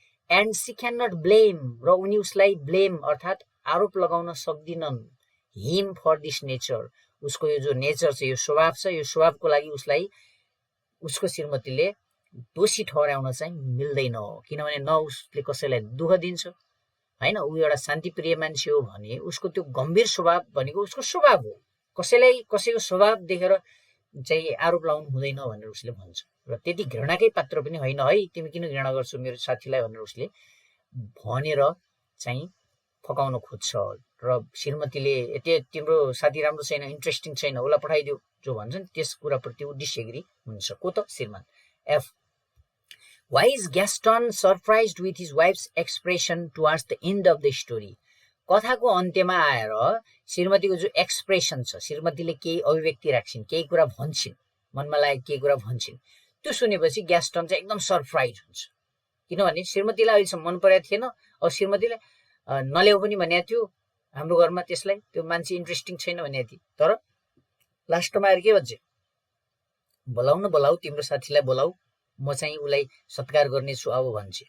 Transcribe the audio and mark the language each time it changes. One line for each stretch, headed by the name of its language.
English: and she can not blame,
Nepali: र उनी उसलाई ब्लेम अर्थात् आरोप लगाउन सक्दिनन्
English: him for this nature,
Nepali: उसको यो जो नेचर छ, यो स्वभाव छ, यो स्वभावको लागि उसलाई उसको श्रीमतीले दोषी ठहराउन चाहिँ मिल्दैन, किनभने न उसले कसैलाई दुःख दिन्छ हैन, ऊ एउटा शान्तिप्रिय मान्छे हो भने उसको त्यो गम्भीर स्वभाव भनेको उसको स्वभाव हो, कसैलाई कसैको स्वभाव देखेर चाहिँ आरोप लगाउनु हुँदैन भनेर उसले भन्छ। र त्यति घृणाकै पात्र पनि होइन है, तिमी किन घृणा गर्छौ मेरो साथीलाई भनेर उसले भनेर चाहिँ फकाउन खोज्छ। र श्रीमतीले यति तिम्रो साथी राम्रो छैन, इन्ट्रेस्टिङ छैन, उसलाई पठाइदियो जो भन्छन् त्यस कुराप्रति ऊ डिसएग्री हुन्छ। को त? श्रीमान।
English: F, why is Gaston surprised with his wife's expression towards the end of the story?
Nepali: कथाको अन्त्यमा आएर श्रीमतीको जो एक्सप्रेसन छ, श्रीमतीले केही अभिव्यक्ति राख्छिन्, केही कुरा भन्छन्, मनमा लागेको केही कुरा भन्छन्, त्यो सुनेपछि ग्यास्टन चाहिँ एकदम सरप्राइज हुन्छ, किनभने श्रीमतीलाई अहिलेसम्म मन परेको थिएन। अब श्रीमतीले नल्याउ पनि भनेको थियो हाम्रो घरमा, त्यसलाई त्यो मान्छे इन्ट्रेस्टिङ छैन भनेको थियो, तर लास्टमा आएर के भन्छ, बोलाउ न बोलाऊ, तिम्रो साथीलाई बोलाऊ, म चाहिँ उसलाई सत्कार गर्नेछु अब भन्छ।